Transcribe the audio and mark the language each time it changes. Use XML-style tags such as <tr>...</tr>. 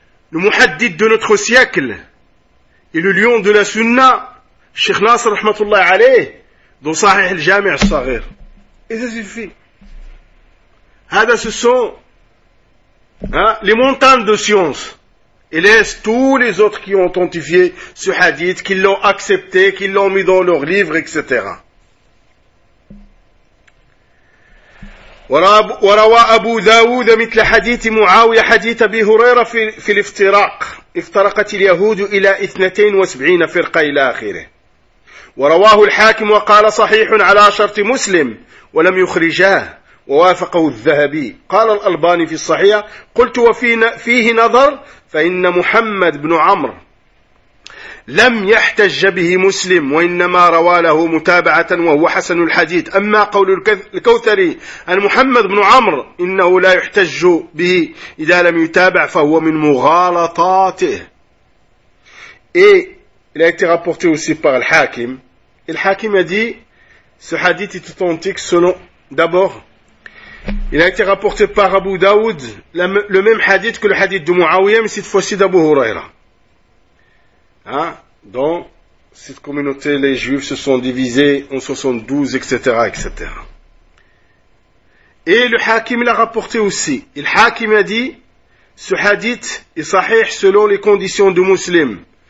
<fr>Le Muhaddid de notre siècle, et le lion de la Sunna, Cheikh Nasser rahmatullah alayh, dans Sahih al-Jami' al-Saghir. Et ça suffit. Hada, ce sont, les montagnes de science. Et laisse tous les autres qui ont authentifié ce hadith, qui l'ont accepté, qui l'ont mis dans leur livre, etc.</fr> <ar>وروى أبو داود مثل حديث معاوية حديث أبي هريرة في الافتراق افترقت اليهود إلى 72 فرقة إلى آخره ورواه الحاكم وقال صحيح على شرط مسلم ولم يخرجاه ووافقه الذهبي قال الألباني في الصحيح قلت وفيه نظر فإن محمد بن عمرو لم يحتج به مسلم وإنما روى له متابعة وهو حسن الحديث أما قول الكوثري أن محمد بن عمرو إنه لا يحتج به إذا لم يتابع فهو من مغالطاته</ar> <fr>il a été rapporté aussi par الحاكم الحاكم a dit ce hadith est authentique selon d'abord Il a été rapporté par Abu Daoud le même hadith que le hadith de Muawiyah, mais cette fois-ci d'Abu Huraira. Dans cette communauté, les juifs se sont divisés en 72, etc., etc. Et le Hakim l'a rapporté aussi. Le Hakim a dit, ce hadith est sahih selon les conditions du muslim.</fr>